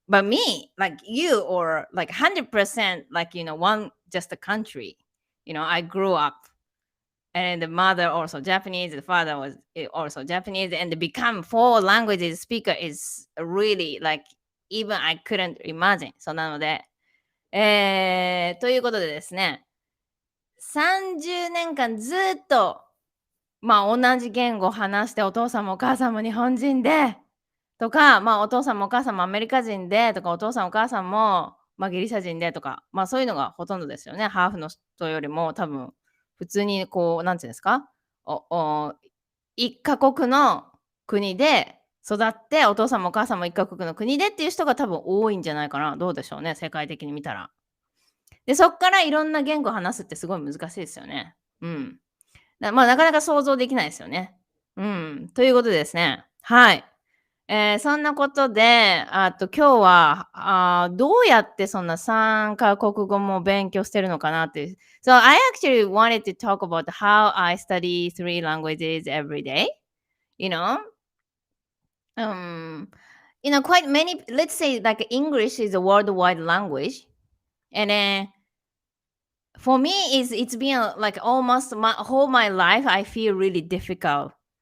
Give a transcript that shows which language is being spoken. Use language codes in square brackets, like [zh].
[en] But me, like you, or like 100% like one just a country. I grew up, and the mother also Japanese, the father was also Japanese, and to become four languages speaker is really like even I couldn't imagine. [ja] そうなので、ということでですね、30年間ずっと同じ言語を話して、お父さんもお母さんも日本人でとか、お父さんもお母さんもアメリカ人でとか、お父さんお母さんもギリシャ人でとか、そういうのがほとんどですよね。ハーフの人よりも多分普通になんていうんですか、一カ国の国で育って、お父さんもお母さんも一カ国の国でっていう人が多分多いんじゃないかな。どうでしょうね、世界的に見たら。で、そっからいろんな言語を話すってすごい難しいですよね。うん。なかなか想像できないですよね。うん。ということでですね。はい。そんなことで、今日は、どうやってそんな3カ国語も勉強してるのかなっていう。 [en] So I actually wanted to talk about how I study 3 languages every day. You know, quite many, let's say like English is a worldwide language. And then for me, it's been like almost my life, I feel really difficult.